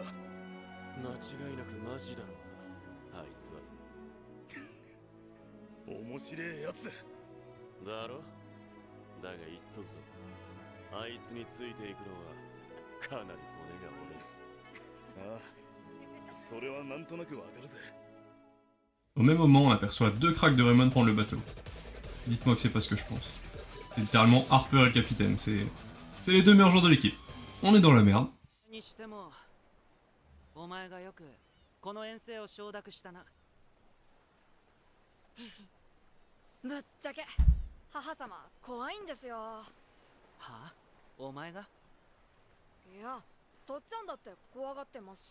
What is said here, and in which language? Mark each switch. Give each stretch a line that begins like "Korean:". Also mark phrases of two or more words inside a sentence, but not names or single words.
Japanese: 間違いなくマジだろうな、あいつは。面白えやつだろ。だが言っとくぞ、あいつについていくのはかなり骨が折れる。ああ、それはなんとなくわかるぜ。
French: Au même moment, on aperçoit deux cracks de Raymond prendre le bateau. Dites-moi que c'est pas ce que je pense. C'est littéralement Harper et le capitaine, c'est les deux meilleurs joueurs de l'équipe. On est dans la merde.
Japanese: にしてもお前がよくこの遠征を承諾したな。ぶっちゃけ母様怖いんですよ。はあ、お前が？いや、とっちゃんだって怖がってますし。